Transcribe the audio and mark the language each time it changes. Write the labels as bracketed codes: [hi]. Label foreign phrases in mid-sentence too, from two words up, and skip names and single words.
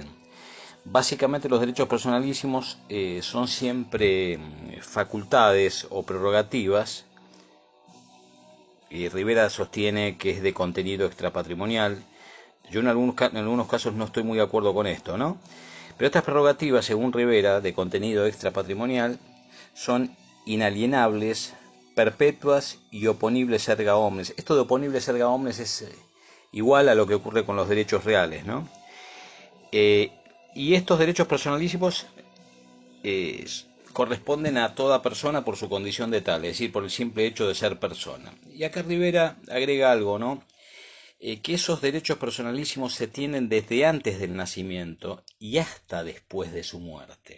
[es] Básicamente los derechos personalísimos son siempre facultades o prerrogativas, y Rivera sostiene que es de contenido extrapatrimonial. Yo en algunos casos no estoy muy de acuerdo con esto, ¿no? Pero estas prerrogativas, según Rivera, de contenido extrapatrimonial, son inalienables, perpetuas y oponibles [la] erga omnes. [es] Esto de oponibles [la] erga omnes [es] es igual a lo que ocurre con los derechos reales, ¿no? Y estos derechos personalísimos eh, corresponden a toda persona por su condición de tal, es decir, por el simple hecho de ser persona. Y acá Rivera agrega algo, ¿no? Que esos derechos personalísimos se tienen desde antes del nacimiento y hasta después de su muerte.